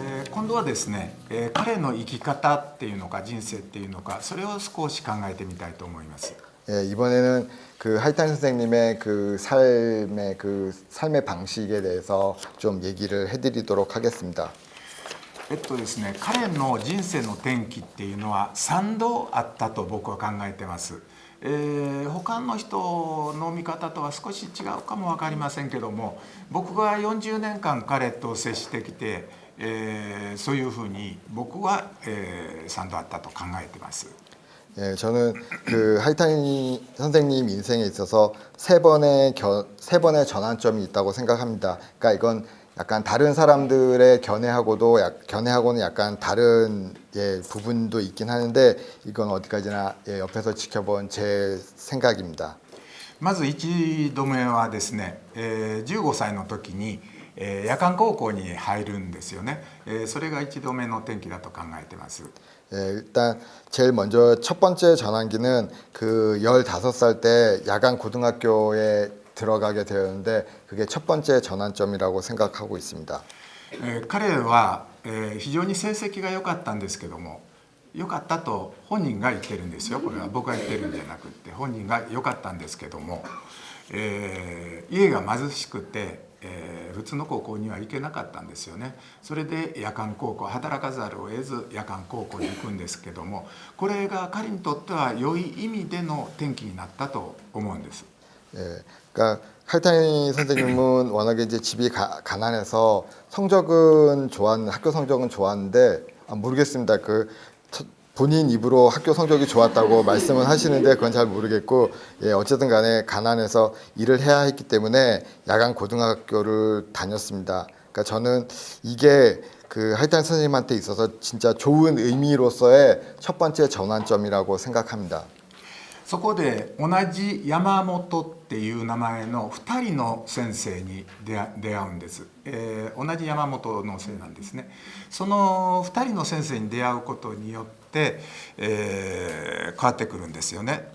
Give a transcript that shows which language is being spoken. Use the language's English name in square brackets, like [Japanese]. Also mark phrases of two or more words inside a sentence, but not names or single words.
[Japanese] 今度はですね、彼の生き方っていうのか人生っていうのかそれを少し考えてみたいと思います。 [Korean] 이번에는 그 하이탄 선생님의 그 삶의 방식에 대해서 좀 얘기를 해드리도록 하겠습니다. [Japanese] ですね、彼の人生の転機っていうのは3度あったと僕は考えてます。他の人の見方とは少し違うかも分かりませんけども、僕が40年間彼と接してきて、そういうふうに僕は、3度あったと考えてます。 [Korean] 저는 그 하이탄 선생님 인생에 있어서 세 번의 전환점이 있다고 생각합니다. 그러니까 이건 약간 다른 사람들의 견해하고는 약간 다른 부분도 있긴 하는데 이건 어디까지나 옆에서 지켜본 제 생각입니다. [Japanese] まず1度目はですね、15歳の時に夜間高校に入るんですよね。それが1度目の転機だと考えてます。 [Korean] 일단 제일 먼저 첫 번째 전환기는 그 15살 때 야간 고등학교에 들어가게 되었는데 그게 첫 번째 전환점이라고 생각하고 있습니다. [Japanese] 彼は非常に成績が良かったんですけども、良かったと本人が言ってるんですよ。これは僕が言ってるんじゃなくって本人が良かったんですけども、家が貧しくて、普通の高校には行けなかったんですよね。それで夜間高校、働かざるを得ず夜間高校に行くんですけども、これが彼にとっては良い意味での転機になったと思うんです。 [Korean] 그러니까 할타니 선생님은 워낙에 이제 집이 가난해서 학교 성적은 좋았는데 모르겠습니다. 본인 입으로 학교 성적이 좋았다고 말씀은 하시는데 그건 잘 모르겠고, 어쨌든 간에 가난해서 일을 해야 했기 때문에 야간 고등학교를 다녔습니다. 그러니까 저는 이게 그 하이탄 선생님한테 있어서 진짜 좋은 의미로서의 첫 번째 전환점이라고 생각합니다. [Japanese] そこで同じ山本っていう名前の2人の先生に出会うんです。同じ山本のせいなんですね。その2人の先生に出会うことによって、変わってくるんですよね。